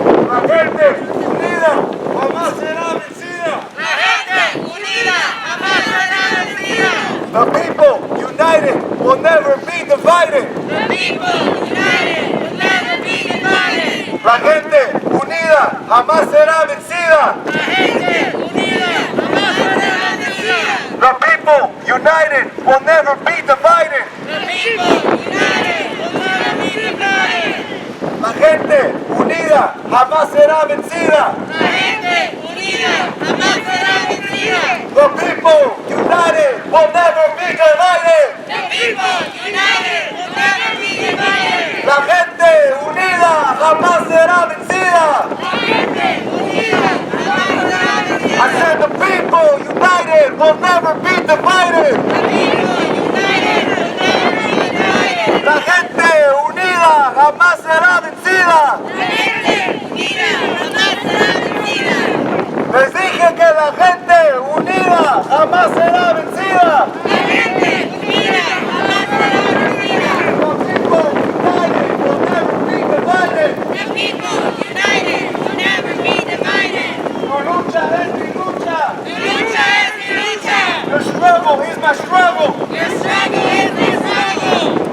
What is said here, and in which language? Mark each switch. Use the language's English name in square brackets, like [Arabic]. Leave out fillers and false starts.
[Spanish] La gente unida jamás será vencida. ¡La gente unida jamás será vencida! [English] The people united will never be divided. The people united will never be divided. [Spanish] La gente unida jamás será vencida. La gente unida jamás será vencida. [English] The people united will never be divided. The people united will never be divided. [Spanish] La gente unida jamás será vencida. La gente unida jamás será vencida. [English] The people will never be divided. The people united will never be divided. [Spanish] La gente unida jamás será vencida. La gente unida jamás será vencida. [English] I said the people united will never be divided. The people united will never be divided. [Spanish] La gente unida jamás será vencida. La gente unida jamás será vencida. Les dije que la gente unida jamás será vencida. La gente unida jamás será vencida. [English] The people united will never be divided. The people united will never be divided. [Spanish] Tu lucha es mi lucha. Tu lucha es mi lucha. [English] Your struggle is my struggle. Your struggle is my struggle.